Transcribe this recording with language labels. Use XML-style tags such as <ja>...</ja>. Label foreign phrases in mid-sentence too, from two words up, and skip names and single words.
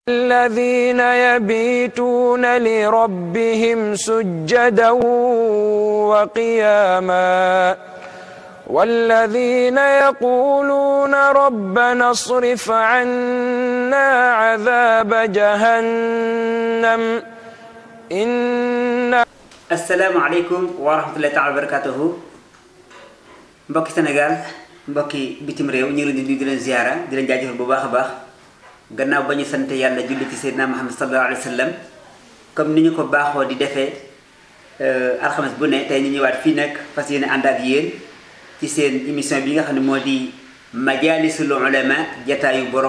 <ar>الذين يبيتون لربهم سجدا وقياما والذين يقولون ربنا اصرف عنا عذاب جهنم إن السلام عليكم ورحمة الله تعالى وبركاته.</ar> <wo>mbokki Sénégal mbokki bitim réew ñu ngi leen di nuyu di leen ziara di leen jaajëfal bu baax a baax gannaaw ba ñu sant yàlla julli ci Seydina Muhammad</wo> <ar>صلى الله عليه وسلم</ar> <wo>comme ni ñu ko baaxoo di defee alxames bu ne tey ñu ñëwaat fii nag fas yéene ànd ak yéen ci seen émission bi nga xam ne moo di</wo> <ar>مجالس العلماء</ar> <wo>jataayu borom</wo>